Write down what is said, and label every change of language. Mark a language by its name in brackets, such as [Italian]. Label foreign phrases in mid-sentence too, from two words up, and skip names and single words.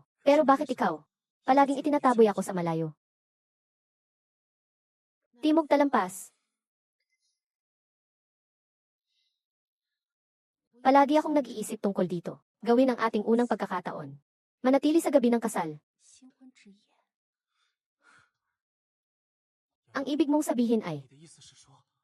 [Filipino] Pero bakit ikaw? Palaging itinataboy ako sa malayo. Timog Talampas. Palagi akong nag-iisip tungkol dito. Gawin ang ating unang pagkakataon. Manatili sa gabi ng kasal. [Chinese] 新婚之夜， [Filipino] Ang ibig mong sabihin ay, [Chinese] 你的意思是说，